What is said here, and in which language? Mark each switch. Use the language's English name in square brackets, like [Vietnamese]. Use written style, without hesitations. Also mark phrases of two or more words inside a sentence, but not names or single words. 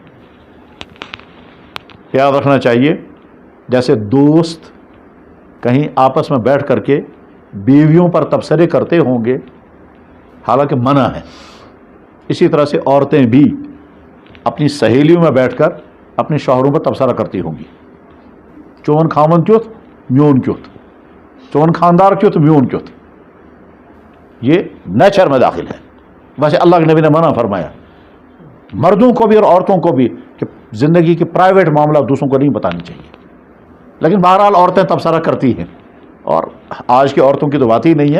[Urdu] یاد رکھنا چاہیے جیسے دوست کہیں آپس میں بیٹھ کر کے بیویوں پر تبصرے کرتے ہوں گے، حالانکہ منع ہے، اسی طرح سے عورتیں بھی اپنی سہیلیوں میں بیٹھ کر اپنے شوہروں پر تبصرہ کرتی ہوں گی، [Kashmiri] چون خامن کیُتھ میون کیُتھ، چون خاندار کیُتھ میون کیُتھ، [Urdu] یہ نیچر میں داخل ہے۔ ویسے اللہ کے نبی نے منع فرمایا مردوں کو بھی اور عورتوں کو بھی کہ زندگی کے پرائیویٹ معاملہ دوسروں کو نہیں بتانی چاہیے، لیکن بہرحال عورتیں تبصرہ کرتی ہیں، اور آج کی عورتوں کی تو بات ہی نہیں ہے۔